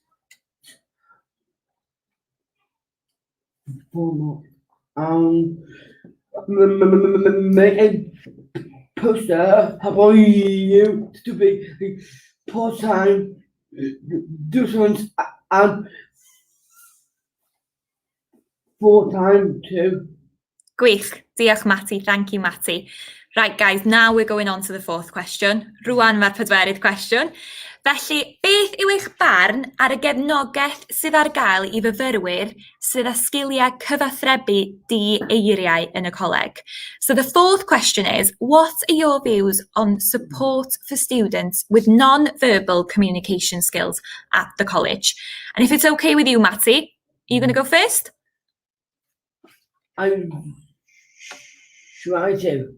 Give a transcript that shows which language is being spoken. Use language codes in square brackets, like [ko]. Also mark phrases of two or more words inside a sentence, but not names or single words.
[en] Make a poster about you to be part-time students and full-time too. [cy] Gwych, diolch, Matty. [en] Thank you, Matty. Right, guys, now we're going on to the fourth question. [cy] Rwan mae'r pedwerydd cwestiwn. Felly, beth yw eich barn ar y gefnogaeth sydd ar gael I fyfyrwyr sydd â sgiliau cyfathrebu di-eiriau yn y coleg? [en] So the fourth question is, what are your views on support for students with non-verbal communication skills at the college? And if it's okay with you, Matty, are you going to go first? I try to.